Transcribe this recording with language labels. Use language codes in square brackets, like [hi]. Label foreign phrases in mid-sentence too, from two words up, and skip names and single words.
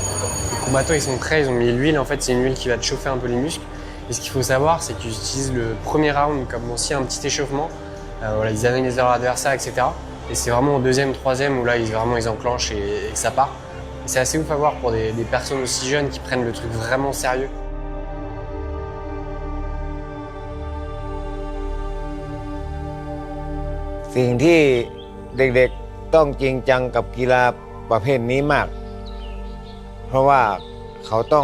[fr] Les combattants, ils sont prêts, ils ont mis l'huile. En fait, c'est une huile qui va te chauffer un peu les muscles. Et ce qu'il faut savoir, c'est qu'ils utilisent le premier round comme aussi un petit échauffement. Voilà, ils analysent leur adversaire, etc. Et c'est vraiment au deuxième, troisième où là, ils enclenchent et que ça part. Et c'est assez ouf à voir pour des personnes aussi jeunes qui prennent le truc vraiment sérieux. [th] สิ่งที่เด็กๆต้องจริงจังกับกีฬาประเภทนี้มาก เพราะว่าเขาต้อง